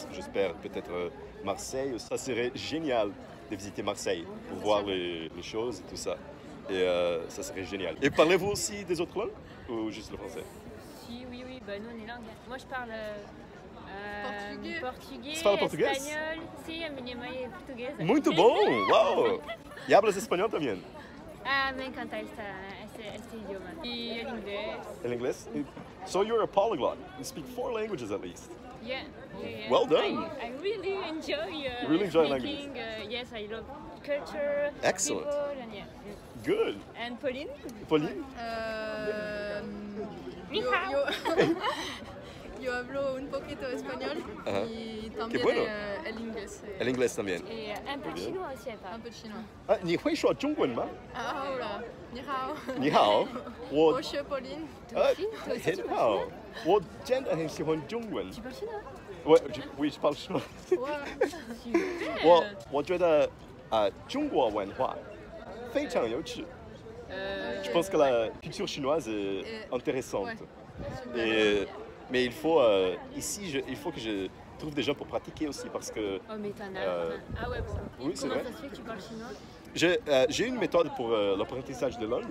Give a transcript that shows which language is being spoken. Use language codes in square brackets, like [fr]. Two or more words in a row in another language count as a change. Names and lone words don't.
[fr] J'espère peut-être Marseille. Ça serait génial de visiter Marseille pour voir les choses et tout ça. Et ça serait génial. Et parlez-vous aussi des autres langues ou juste le français? Si, oui, bah nous on est langue. Moi je parle portugais, [pt] Você fala português? [fr] espagnol. [pt] Si, a minha mãe é portuguesa. Muito bom! Uau! E hablas espanhol também? [es] Ah, me encanta este idioma. Y el inglés. El inglés? [en] So you're a polyglot. You speak 4 languages at least. Yeah. Well done. I really enjoy Really enjoy speaking. Yes, I love culture, Excellent. people, and yeah. Good. And Pauline? Pauline? [zh] Ni hao. [es] Yo hablo un poquito español Ajá. y Qué también bueno. el inglés. El inglés también. [fr] Et un peu de chinois aussi, elle Un parle. peu de chinois. [zh] 啊，你会说中文吗？ [es] Ah, hola. [zh] 你好. 你好，我 [fr] Bonjour, Pauline. [zh] 很好，我真的很喜欢中文。 [fr] Tu parles chinois? Oui, je parle chinois. Ouais. Super. [zh] 我觉得中国文化非常有趣。 [fr] Je pense que la culture chinoise est intéressante. Mais il faut ici, il faut que je trouve des gens pour pratiquer aussi parce que Oh, mais t'en as. Ah ouais, ça. oui, c'est Comment vrai. ça se fait que tu parles chinois? J'ai une méthode pour l'apprentissage de langue.